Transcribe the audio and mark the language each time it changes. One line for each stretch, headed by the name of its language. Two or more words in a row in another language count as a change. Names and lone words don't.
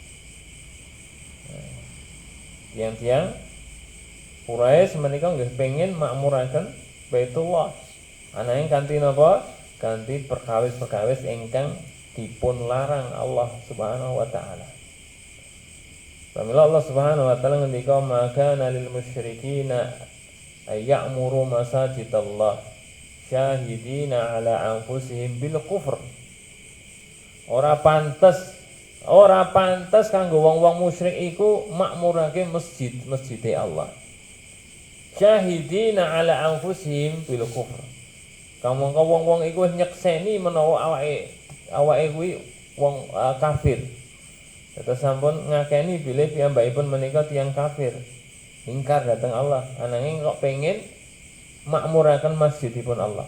Javanese: Tiang-tiang Quraisy menika nggih pengin makmuraken Baitullah. Ananging kanthi napa? Kanthi perkawis-perkawis ingkang dipun larang Allah
Arabic: سبحانه وتعالى.
Javanese: Pamila Allah
Arabic: سبحانه وتعالى
Javanese: ngendika,
Arabic: ما كان للمشركين يعمر مساجد الله شاهدين على أنفسهم بالكفر.
Javanese: Ora pantes kanggo wong-wong musyrik iku makmurake masjide Allah.
Arabic: شاهدين على أنفسهم بالكفر.
Javanese: Kamangka wong-wong iku wis nyekseni menawa awake kuwi wong kafir. Terus sampun ngakeni bilih piyambakipun menika tiyang kafir. Ingkar dhateng Allah. Ananging kok pengen makmuraken masjidipun Allah.